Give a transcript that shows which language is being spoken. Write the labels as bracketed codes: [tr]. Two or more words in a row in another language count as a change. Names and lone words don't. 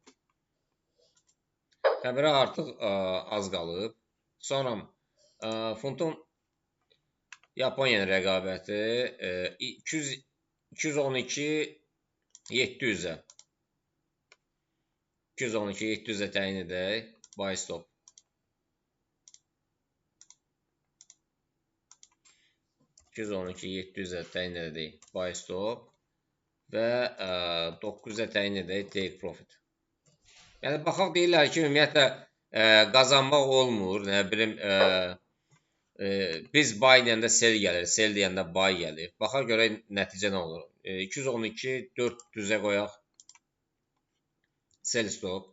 [az] Xəbərə artıq az qalıb. Sonra funtun Yaponiyanın rəqabəti 212 700-ə. 212 700-ə təyin edək. [en] Buy stop. [az] 212 700-ə təyin edək. [en] Buy stop. [az] Və 900-ə təyin edək. [en] Take profit. [az] Yəni, baxaq deyirlər ki, ümumiyyətlə, qazanmaq olmur. Nə bilim, biz buy deyəndə sell gəlir, sell deyəndə buy gəlir. Baxaq görək nəticə nə olur. 212 400-ə qoyaq. [en] Sell stop.